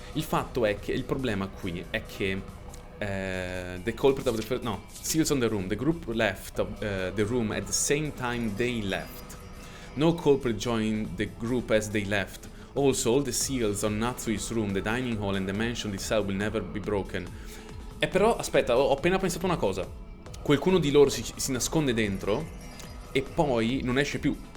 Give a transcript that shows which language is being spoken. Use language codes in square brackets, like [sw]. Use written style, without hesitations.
[it] Il fatto è che [en] il problema qui è che the culprit of the first, no, seals on the room. The group left the room at the same time they left. No culprit joined the group as they left. Also, all the seals on Natsui's room, the dining hall and the mansion itself will never be broken. [it] E però, aspetta, ho appena pensato una cosa. Qualcuno di loro si nasconde dentro e poi non esce più.